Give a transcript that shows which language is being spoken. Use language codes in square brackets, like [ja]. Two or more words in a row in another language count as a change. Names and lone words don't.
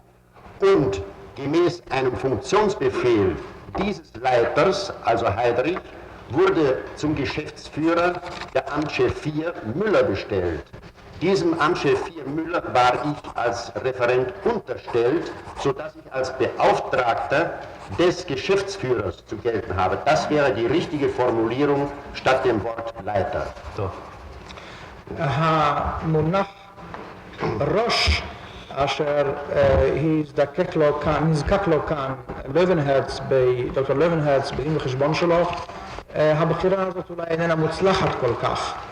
[de] Und gemäß einem Funktionsbefehl dieses Leiters, also Heydrich, wurde zum Geschäftsführer der Amtschef 4 Müller bestellt. Diesem Amtschef 4 Müller war ich als Referent unterstellt, sodass ich als Beauftragter des Geschäftsführers zu gelten habe. Das wäre die richtige Formulierung statt dem Wort Leiter. [he] טוב. המונח ראש אשר נזקק לו כאן דוקטור לוינהרץ בדין וחשבון שלו, הבחירה הזאת אולי איננה מוצלחת כל כך.